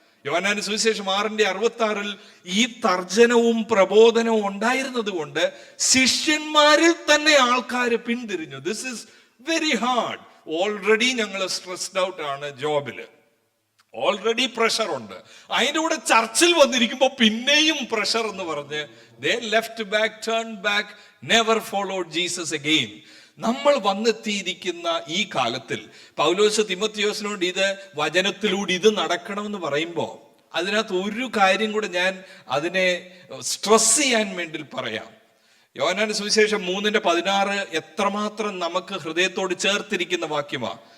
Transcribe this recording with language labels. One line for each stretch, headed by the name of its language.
Malayalam: യോഹന്നാന്റെ സുവിശേഷം 6:66 ഈ തർജ്ജനവും പ്രബോധനവും ഉണ്ടായിരുന്നത് കൊണ്ട് ശിഷ്യന്മാരിൽ തന്നെ ആൾക്കാർ പിന്തിരിഞ്ഞു.
English: This is very hard.
Malayalam: Already ഞങ്ങൾ സ്ട്രെസ്ഡ് ഔട്ട് ആണ് ജോബില്, ഓൾറെഡി പ്രഷർ ഉണ്ട്. അതിൻ്റെ കൂടെ ചർച്ചിൽ വന്നിരിക്കുമ്പോൾ പിന്നെയും പ്രഷർ എന്ന് പറഞ്ഞ്
English: they left back, turned back, never followed Jesus again.
Malayalam: നമ്മൾ വന്നെത്തിയിരിക്കുന്ന ഈ കാലത്തിൽ പൗലോസ് തിമോത്തിയോസിനോട് ഇത് വചനത്തിലൂടെ ഇത് നടക്കണമെന്ന് പറയുമ്പോൾ അതിനകത്ത് ഒരു കാര്യം കൂടെ ഞാൻ അതിനെ സ്ട്രെസ് ചെയ്യാൻ വേണ്ടി പറയാം. യോഹന്നാന്റെ സുവിശേഷം 3:16 എത്രമാത്രം നമുക്ക് ഹൃദയത്തോട് ചേർത്തിരിക്കുന്ന വാക്യമാ.